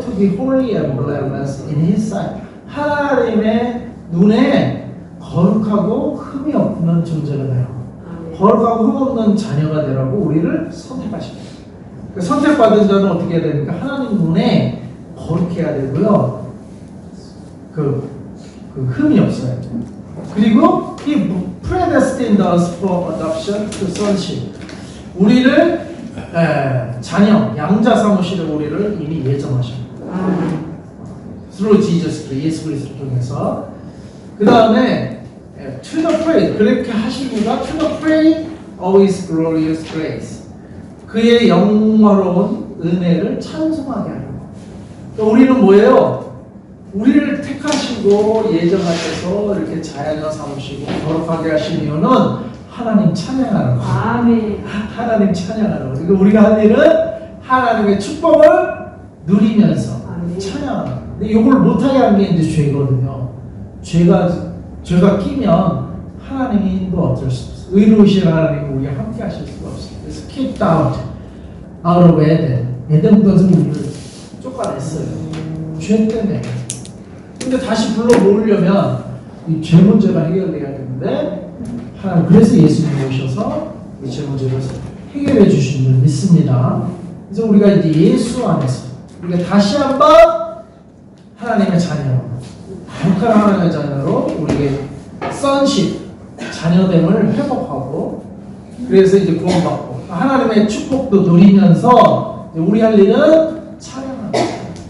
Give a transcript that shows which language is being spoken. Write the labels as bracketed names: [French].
[English] To be holy and blameless in His sight. [Korean] 하나님의 눈에 거룩하고 흠이 없는 존재가 되라고, 거룩하고 흠 없는 자녀가 되라고 우리를 선택하십니다. 그 선택받은 자는 어떻게 해야 됩니까? 하나님 눈에 거룩해야 되고요. 그 흠이 없어야 돼요. [English] 그리고 He predestined us for adoption to sonship. [Korean] 우리를 자녀, 양자 삼으시는 우리를 이미 예정하십니다. [English] Through Jesus Christ, [Korean] 예수 그리스도 통해서. 그 다음에 [English] to the praise, [Korean] 그렇게 하십니다. [English] To the praise of His glorious grace. [Korean] 그의 영화로운 은혜를 찬송하게 하려고. 그러니까 우리는 뭐예요? 우리를 택하시고 예정하셔서 이렇게 자연을 삼으시고 거룩하게 하신 이유는 하나님 찬양하는 거예요. 아멘. 하나님 찬양하는 거예요. 그러니까 우리가 할 일은 하나님의 축복을 누리면서 찬양하는 거예요. 근데 이걸 못하게 하는 게 이제 죄거든요. 죄가 끼면 하나님도 어쩔 수 없어요. 의로우신 하나님은 우리가 함께 하실 수가 없어요. [English] 그래서 kicked out of Eden. [Korean] 에덴에서 우리를 쫓아냈어요. 죄 때문에. 근데 다시 불러 모으려면 이 죄 문제가 해결돼야 되는데 하나님 그래서 예수님이 오셔서 이 죄 문제를 해결해 주신 줄 믿습니다. 그래서 우리가 이제 예수 안에서 우리가 다시 한번 하나님의 자녀, 거룩한 하나님의 자녀로 우리의 sonship, 자녀됨을 회복하고 그래서 이제 구원받고 하나님의 축복도 누리면서 우리 할 일은 찬양하는 거예요.